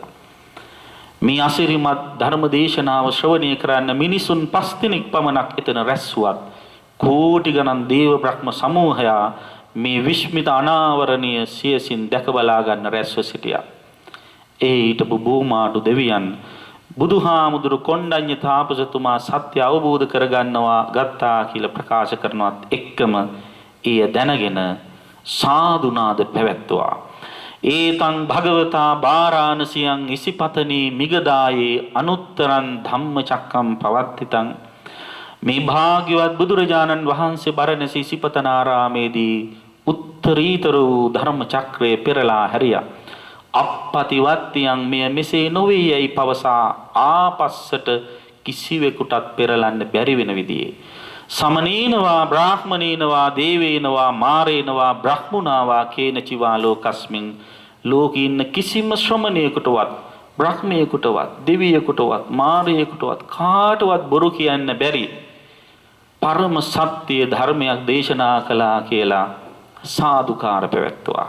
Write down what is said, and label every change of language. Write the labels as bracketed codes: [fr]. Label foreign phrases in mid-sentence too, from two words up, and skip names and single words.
[si] මේ අසිරිමත් ධර්ම දේශනාව ශ්‍රවණය කරන්න මිනිසුන් 5 දිනක් පමණක් එතන රැස්ුවත් කෝටි ගණන් දේව බ්‍රහ්ම සමූහයා මේ විශ්මිත අනාවරණීය සියසින් දැක බලා ගන්න රැස්ව සිටියා. ඒ හිටපු බෝමාඩු දෙවියන් බුදුහාමුදුරු කොණ්ඩඤ්ඤ තාපසතුමා සත්‍ය අවබෝධ කරගන්නවා ගත්තා කියලා ප්‍රකාශ කරනවත් එක්කම එය දැනගෙන සාදුනාද පැවැත්තුවා. [pi] ඒතං භගවතා බාරාණසියං ඉසිපතනී මිගදායේ අනුත්තරං ධම්මචක්කම් පවත්තිතං. [si] මේ භාග්‍යවත් බුදුරජාණන් වහන්සේ බරණැසි ඉසිපතනාරාමේදී උත්තරීතර වූ ධර්ම චක්‍රය පෙරලා හැරියා. අපපතිවත්තියන් මෙය මෙසේ නොවේ යයි පවසා ආපස්සට කිසිවෙකුටත් පෙරලන්න බැරි වෙන විදිහේ [pi] සමනේනවා බ්‍රාහ්මනේනවා දේවේනවා මාරේනවා බ්‍රහ්මුණාවා කේනචිවා ලෝකස්මින් [si] ලෝකේ ඉන්න කිසිම ශ්‍රමණයෙකුටවත් බ්‍රහ්මයෙකුටවත් දෙවියෙකුටවත් මාරයෙකුටවත් කාටවත් බොරු කියන්න බැරි පරම සත්‍ය ධර්මයක් දේශනා කළා කියලා සාදුකාර පැවැත්තුවා.